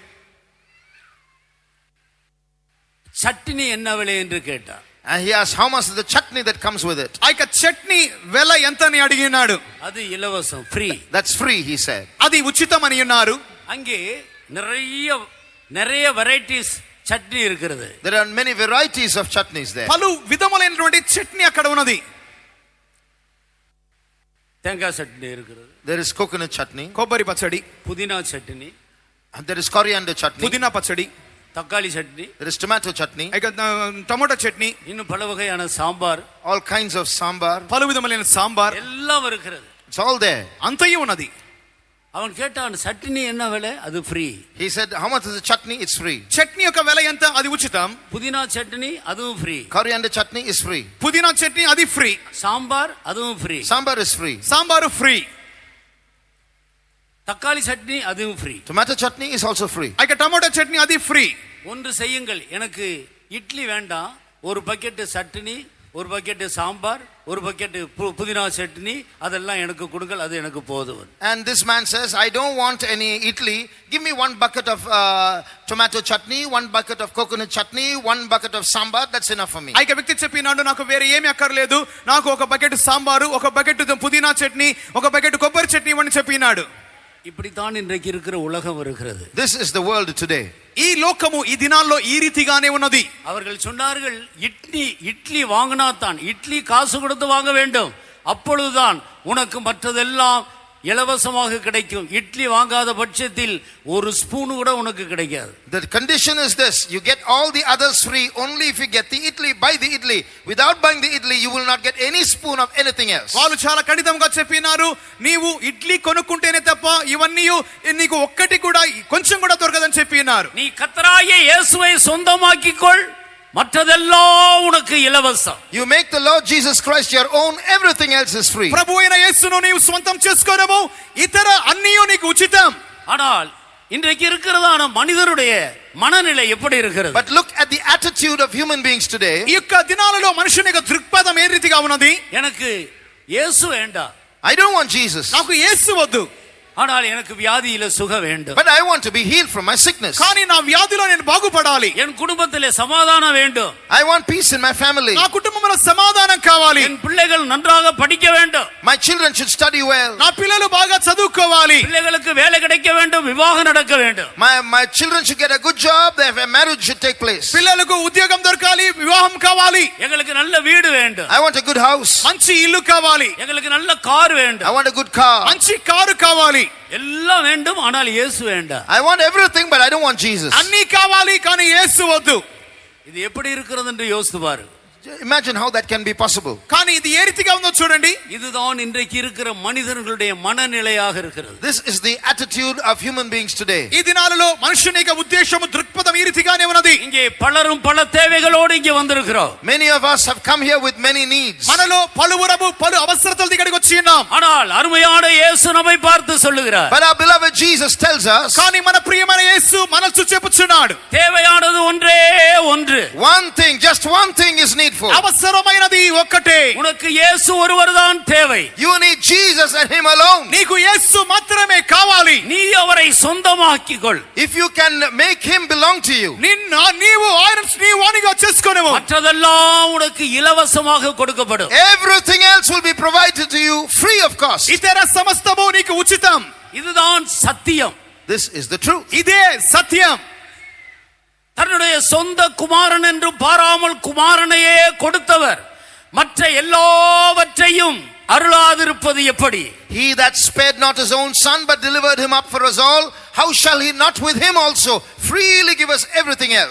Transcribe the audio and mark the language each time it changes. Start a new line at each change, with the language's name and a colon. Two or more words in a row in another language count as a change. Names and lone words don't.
Tamil: చట్నీ என்ன விலை என்று கேட்டார்.
English: And he asked, how much is the chutney that comes with it?
Telugu: ఆ యొక్క చట్నీ వెల ఎంత అని అడిగినాడు.
Tamil: அது இலவசம்,
Telugu: ఫ్రీ.
English: That's free, he said.
Telugu: అది ఉచితం అని అన్నారు.
Tamil: அங்கே நிறைய வெரைட்டிஸ் చట్నీ இருக்கிறது.
English: There are many varieties of chutneys there.
Telugu: పలు విధములైనటువంటి చట్నీ అక్కడ ఉన్నది.
Tamil: தேங்காய் சட்னி இருக்கிறது.
English: There is coconut chutney.
Telugu: కొబ్బరి పచ్చడి.
Tamil: புதினா சட்னி.
English: And there is coriander chutney.
Telugu: పుదీనా పచ్చడి.
Tamil: தக்காளி சட்னி.
English: There is tomato chutney.
Telugu: టమోటా చట్నీ.
Tamil: இன்னும் பல வகையான சாம்பார்.
English: All kinds of sambar.
Telugu: పలు విధములైన సాంబార్
Tamil: எல்லாம் இருக்கிறது.
English: It's all there.
Telugu: అంతయు ఉన్నది.
Tamil: அவன் கேட்டான், சட்னி என்ன விலை? அது ஃப்ரீ.
English: He said, how much is the chutney? It's free.
Telugu: చట్నీ యొక్క వెల ఎంత? అది ఉచితం.
Tamil: புதினா சட்னி அதுவும் ஃப்ரீ.
English: Coriander chutney is free.
Telugu: పుదీనా చట్నీ అది ఫ్రీ.
Tamil: சாம்பார் அதுவும் ஃப்ரீ.
English: Sambar is free.
Telugu: సాంబారు ఫ్రీ.
Tamil: தக்காளி சட்னி அதுவும் ஃப்ரீ.
English: Tomato chutney is also free.
Telugu: ఇక టమోటా చట్నీ అది ఫ్రీ.
Tamil: ஒன்று செய்யுங்கள், எனக்கு இட்லி வேண்டாம், ஒரு பக்கெட் சட்னி, ஒரு பக்கெட் சாம்பார், ஒரு பக்கெட் புதினா சட்னி, அதெல்லாம் எனக்கு கொடுங்கள், அது எனக்கு போதும்.
English: And this man says, I don't want any idli. Give me 1 bucket of tomato chutney, 1 bucket of coconut chutney, 1 bucket of sambar. That's enough for me.
Telugu: ఆ వ్యక్తి చెప్పినాడు, నాకు వేరే ఏమీ అక్కర్లేదు, నాకు ఒక బకెట్ సాంబారు, ఒక బకెట్ పుదీనా చట్నీ, ఒక బకెట్ కొబ్బరి చట్నీ ఇవ్వని చెప్పినాడు.
Tamil: இப்படித்தான் இன்றைக்கு இருக்கிற உலகம் இருக்கிறது.
English: This is the world today.
Telugu: ఈ లోకము ఈ దినాల్లో ఈ రీతిగానే ఉన్నది.
Tamil: அவர்கள் சொன்னார்கள், இட்லி வாங்கினாத்தான், இட்லி காசு கொடுத்து வாங்க வேண்டும், அப்பொழுதுதான் உனக்கு மற்றதெல்லாம் இலவசமாக கிடைக்கும். இட்லி வாங்காத பட்சத்தில் ஒரு ஸ்பூன் கூட உனக்கு கிடைக்காது.
English: The condition is this: you get all the others free only if you get the idli. Buy the idli. Without buying the idli, you will not get any spoon of anything else.
Telugu: వాళ్ళు చాలా కఠినంగా చెప్పినారు, నీవు ఇడ్లీ కొనుక్కుంటేనే తప్ప ఇవన్నీ నీకు ఒక్కటి కూడా కొంచెం కూడా దొరకదని చెప్పినారు.
Tamil: நீ கர்த்தராகிய இயேசுவை சொந்தமாக்கிக்கொள், மற்றதெல்லாம் உனக்கு இலவசம்.
English: You make the Lord Jesus Christ your own, everything else is free.
Telugu: ప్రభు అయిన యేసును నీవు స్వంతం చేసుకోవడము, ఇతర అన్నీ నీకు ఉచితం.
Tamil: ஆனால் இன்றைக்கு இருக்கிறதான மனிதருடைய மனநிலை எப்படி இருக்கிறது?
English: But look at the attitude of human beings today.
Telugu: ఈ యొక్క దినాలలో మనుషుని యొక్క దృక్పథం ఏ రీతిగా ఉన్నది?
Tamil: எனக்கு இயேசு வேண்டாம்,
English: I don't want Jesus.
Telugu: నాకు యేసు వద్దు,
Tamil: ஆனால் எனக்கு வியாதியில சுகம் வேண்டும்.
English: But I want to be healed from my sickness.
Telugu: కానీ నా వ్యాధిలో నేను బాగుపడాలి.
Tamil: என் குடும்பத்திலே சமாதானம் வேண்டும்.
English: I want peace in my family.
Telugu: నా కుటుంబంలో సమాధానం కావాలి.
Tamil: என் பிள்ளைகள் நன்றாக படிக்க வேண்டும்.
English: My children should study well.
Telugu: నా పిల్లలు బాగా చదువుకోవాలి.
Tamil: பிள்ளைகளுக்கு வேலை கிடைக்க வேண்டும், விவாகம் நடக்க வேண்டும்.
English: My children should get a good job. Their marriage should take place.
Telugu: పిల్లలకు ఉద్యోగం దొరకాలి, వివాహం కావాలి.
Tamil: எங்களுக்கு நல்ல வீடு வேண்டும்.
English: I want a good house.
Telugu: మంచి ఇల్లు కావాలి.
Tamil: எங்களுக்கு நல்ல கார்
English: I
Tamil: வேண்டும்.
English: want a good car.
Telugu: మంచి కారు కావాలి.
Tamil: எல்லாம் வேண்டும், ஆனால் இயேசு வேண்டாம்.
English: I want everything, but I don't want Jesus.
Telugu: అన్నీ కావాలి కానీ యేసు వద్దు.
Tamil: இது எப்படி இருக்கிறது என்று யோசித்து பாரு.
English: Imagine how that can be possible.
Telugu: కానీ ఇది ఏ రీతిగా ఉందో చూడండి.
Tamil: இதுதான் இன்றைக்கு இருக்கிற மனிதர்களுடைய மனநிலையாக இருக்கிறது.
English: This is the attitude of human beings today.
Telugu: ఈ దినాలలో మనుషుని యొక్క ఉద్దేశము దృక్పథం ఈ రీతిగానే ఉన్నది.
Tamil: இங்கே பலரும் பல தேவைகளோடு இங்கே வந்திருக்கிறோம்.
English: Many of us have come here with many needs.
Telugu: మనలో పలువురము పలు అవసరతల దగ్గరికి వచ్చి ఉన్నాం.
Tamil: ஆனால் அருமையான இயேசு நம்மை பார்த்து சொல்லுகிறார்,
English: But our beloved Jesus tells us,
Telugu: కానీ మన ప్రియమైన యేసు మనసు చెప్పుచున్నాడు,
Tamil: தேவையானது ஒன்றே ஒன்று.
English: one thing, just one thing is needful.
Telugu: అవసరమైనది ఒక్కటే.
Tamil: உனக்கு இயேசு ஒருவர்தான் தேவை.
English: You need Jesus and him alone.
Telugu: నీకు యేసు మాత్రమే కావాలి.
Tamil: நீ அவரை சொந்தமாக்கிக்கொள்.
English: If you can make him belong to you,
Telugu: నీవు ఆయన వానిగా చేసుకొనుము,
Tamil: மற்றதெல்லாம் உனக்கு இலவசமாக கொடுக்கப்படும்.
English: everything else will be provided to you free of cost.
Telugu: ఇతర సమస్తము నీకు ఉచితం.
Tamil: இதுதான் சத்தியம்.
English: This is the truth.
Telugu: ఇదే సత్యం.
Tamil: தன்னுடைய சொந்த குமாரன் என்று பாராமல் குமாரனையே கொடுத்தவர் மற்ற எல்லாவற்றையும் அருளாதிருப்பது எப்படி?
English: He that spared not his own son but delivered him up for us all, how shall he not with him also freely give us everything else?